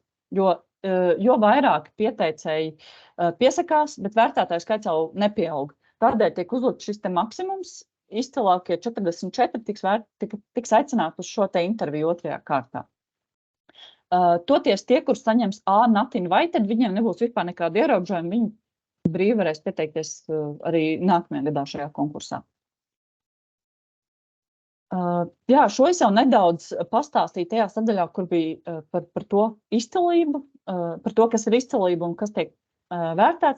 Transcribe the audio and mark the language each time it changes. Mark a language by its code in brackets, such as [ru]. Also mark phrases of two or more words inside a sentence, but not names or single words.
[lv] Jo vairāk pieteicēji piesakās, bet vērtētāju skaits jau nepieaug. Tādēļ tiek uzlikts šis te maksimums, izcilākie 44 tiks aicināti uz šo te interviju 2. kārtā. Toties tie, kur saņems A [en] not invited, [lv] viņiem nebūs vispār nekāda ierobežojuma, viņi brīvi varēs pieteikties arī nākamajā gadā šajā konkursā. Jā, šo es jau nedaudz pastāstīju tajā sadaļā, kur bija par to izcilību, par to, kas ir izcilība un kas tiek vērtēts.